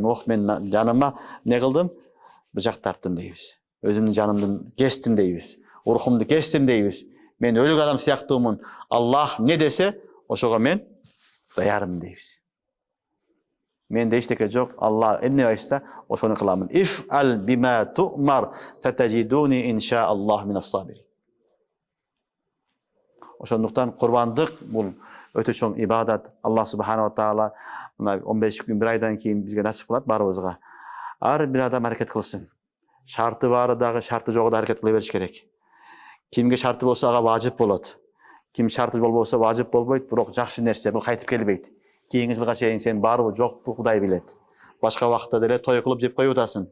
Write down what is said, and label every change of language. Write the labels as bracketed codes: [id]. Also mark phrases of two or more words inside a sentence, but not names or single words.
[ky] Ох, мен жаныма не кылдым? Быжак тарттым дейбиз. Өзүмдүн жанымдын кестим дейбиз. Урухумду кестим дейбиз. Мен өлүк адам сыяктуумун. Аллах не десе, ошого мен даярмын дейбиз. Менде эчтеке жок. Алла эмне айтса, ошону кыламын. [ar] افعل بما تؤمر ستجدني إن شاء الله من الصابرين. [ky] Ошондуктан курбандык бул өтө чоң ибадат. [ar] الله سبحانه وتعالى [ky] 15 күн, 1 айдан кийин бизге насип кылат барыбызга. Ар бир адам аракет кылсын. Шарты бары дагы, шарты жогу да аракет кыла бериш керек. Кимге шарты болсо ага важып болот. Ким шарты болбосо важып болбойт, бирок жакшы нерсе, бул кайтып келбейт. Кийинки жылга чейин сен барбы, жокпу Кудай билет. Башка убакытта деле той кылып жеп коюп атасың.